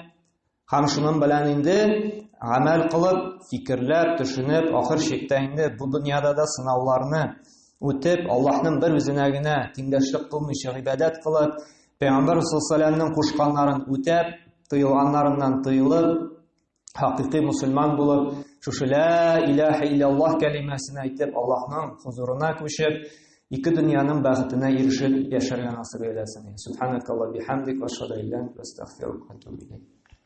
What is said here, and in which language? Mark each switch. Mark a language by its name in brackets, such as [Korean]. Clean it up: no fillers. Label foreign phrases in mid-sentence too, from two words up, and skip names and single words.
[Tatar] Һәм шуның белән инде гамәл кылып, фикерләр төшенеп, ахыр чиктә инде бу дөньяда да сынауларны үтеп, Аллаһның бер үзенә генә тиңдәшлек кылмыйча гыйбадәт кылып, Пәйгамбәр саллаллаһу кушканнарын үтәп, тыелганнарыннан тыелып, хакыйкый мусульман булып, шушы [Arabic] لا إله إلا الله [Tatar] кәлимәсен әйтеп, Аллаһның хузурына күчеп, ике дөньяның бәхетенә ирешеп яшәргә насыйп әйләсен. [Arabic] سبحانك اللهم بحمدك وأشهد أن لا إله إلا أنت، أستغفرك وأتوب إليك.